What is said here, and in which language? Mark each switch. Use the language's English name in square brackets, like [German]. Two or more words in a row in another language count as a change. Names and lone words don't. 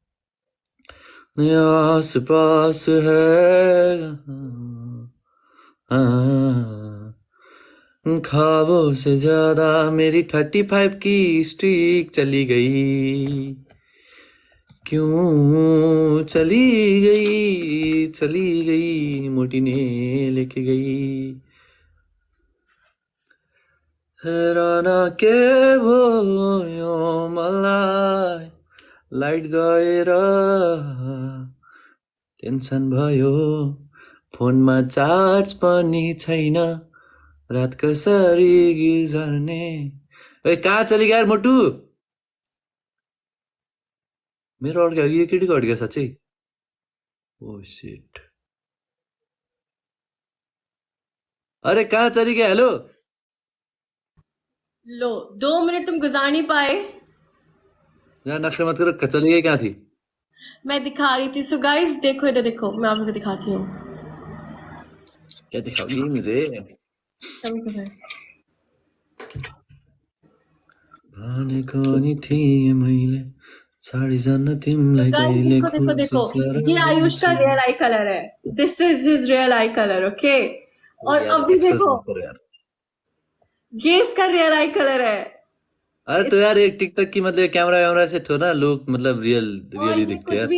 [Hindi] आस पास है हाँ, ख्वाबों से ज्यादा मेरी 35 की स्ट्रीक चली गई क्यों चली गई मोटी ने लेके गई हैराना [Nepali] के भयो मलाई लाइट गएर टेन्सन भयो फोनमा चार्ज पनि छैन रात कसरी गुजर्ने ए [Hindi] कहाँ चली गया यार मोटू [Nepali] मेरो अड्क्यो यो केटीको अड्क्यो साँच्चै [English] oh shit [Hindi] अरे कहाँ चली गया [Nepali] हेलो [Hindi] लो 2 मिनट तुम गुजार नहीं पाए। यहाँ नखरे मत करो चली गई कहाँ थी मैं दिखा रही थी। सो गाइस देखो, इधर देखो, मैं आपको दिखाती हूँ। क्या दिखाओगी मुझे सभी को है। [Nepali] भनेको नि थिएँ मैले साडी जान्न तिमीलाई [Hindi] गाइस [Nepali] कहिले [Hindi] देखो देखो देखो, ये आयुष का रियल आई कलर है। [English] this is his real eye colour, okay. [Hindi] और अभी देखो, ये इसका रियल आई कलर है। अरे तो यार एक टिकटॉक की मतलब कैमरा वैमरा से थोड़ा ना लोग मतलब और रियली ये दिखते कुछ हैं